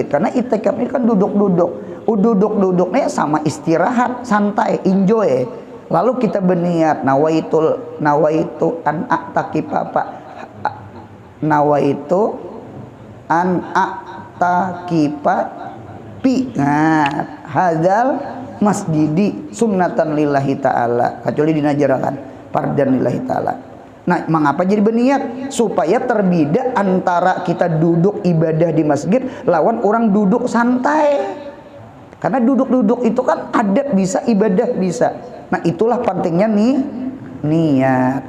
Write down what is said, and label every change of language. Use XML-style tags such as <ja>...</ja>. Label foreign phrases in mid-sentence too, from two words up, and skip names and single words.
<id>Karena i'tikaf ini kan duduk-duduk. Duduk-duduknya sama istirahat, santai, enjoy. Lalu kita berniat</id> <ar>نويت أن أعتكف نويت أن أعتكف في هذا المسجد سنة لله تعالى,</ar> <id>kecuali dinajarakan</id> <ar>فرضا لله تعالى.</ar> <id>Nah, mengapa jadi berniat? Supaya terbeda antara kita duduk ibadah di masjid lawan orang duduk santai. Karena duduk-duduk itu kan adat bisa, ibadah bisa. Nah, itulah pentingnya niat.</id>